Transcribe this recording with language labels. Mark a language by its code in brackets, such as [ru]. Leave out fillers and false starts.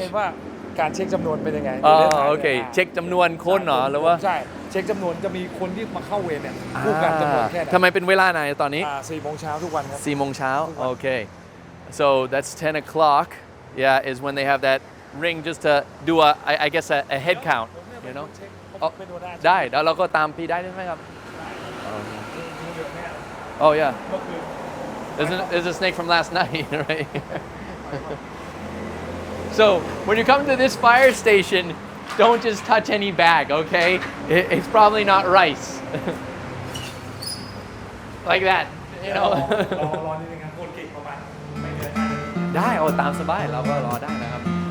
[th] เห็นว่าการเช็คจำนวนเป็นยังไง โอเคเช็คจำนวนคนเหรอหรือว่า ใช่เช็คจำนวนจะมีคนที่มาเข้าเวรเนี่ยผู้การจำนวนแค่ไหน ทำไมเป็นเวลาไหนตอนนี้ 4 โมงเช้าทุกวันครับ 4 โมงเช้า [en] Okay, so that's 10 o'clock. Yeah, is when they have that ring just to do I guess a head count. [th] เป็นหัวหน้า ได้แล้วเราก็ตามพี่ได้ไหมครับ [en] Oh yeah. There's a snake from last night, right? So when you come to this fire station, don't just touch any bag, okay? It's probably not rice. Like that, [th] รอนิดนึงครับคนเก่งประมาณไม่เกิน ได้ตามสบายเราก็รอได้นะครับ